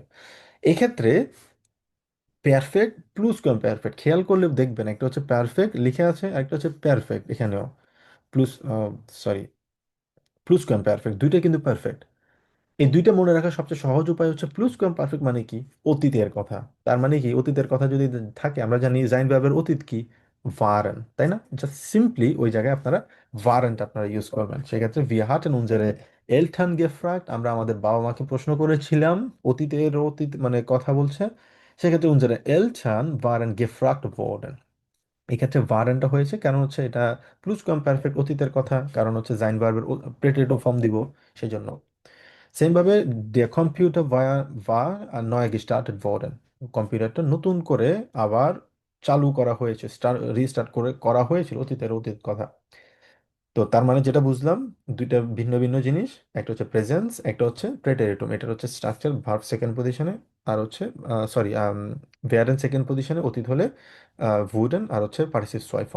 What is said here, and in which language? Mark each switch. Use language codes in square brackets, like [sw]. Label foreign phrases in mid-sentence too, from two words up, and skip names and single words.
[bn] এক্ষেত্রে পারফেক্ট প্লুস কম পারফেক্ট খেয়াল করলে দেখবেন, একটা হচ্ছে পারফেক্ট লিখে আছে, একটা হচ্ছে পারফেক্ট এখানেও প্লুস, সরি, প্লুস কম পারফেক্ট দুইটা কিন্তু পারফেক্ট। এই দুইটা মনে রাখার সবচেয়ে সহজ উপায় হচ্ছে প্লুস কম পারফেক্ট মানে কি, অতীতের কথা। তার মানে কি, অতীতের কথা যদি থাকে, আমরা জানি জাইন ভার্বের অতীত কি, ভারেন, তাই না? জাস্ট সিম্পলি ওই জায়গায় আপনারা ভারেন্ট আপনারা ইউজ করবেন। [de] সেক্ষেত্রে wir hatten unsere Eltern gefragt, [bn] আমরা আমাদের বাবা মাকে প্রশ্ন করেছিলাম, অতীতের অতীত মানে কথা বলছে, সেক্ষেত্রে [de] unsere Eltern waren gefragt worden। [bn] এক্ষেত্রে ভারেনটা হয়েছে কারণ হচ্ছে এটা প্লুস কম পারফেক্ট অতীতের কথা, কারণ হচ্ছে জাইন ভার্বের প্রেটেটিভ ফর্ম দিব সেই জন্য। সেম ভাবে [de] der Computer war neu gestartet worden, [bn] কম্পিউটারটা নতুন করে আবার চালু করা হয়েছে, রিস্টার্ট করে করা হয়েছিল, অতীতের অতীত কথা। তো তার মানে যেটা বুঝলাম, দুইটা ভিন্ন ভিন্ন জিনিস, একটা হচ্ছে প্রেজেন্স, একটা হচ্ছে প্রেটেরিটুম, এটা হচ্ছে স্ট্রাকচার ভার্ব সেকেন্ড পজিশনে, আর হচ্ছে সরি ভেয়ারেন সেকেন্ড পজিশনে অতীত হলে ভুডেন, আর হচ্ছে পার্টিসিপ ছয় ফর্ম।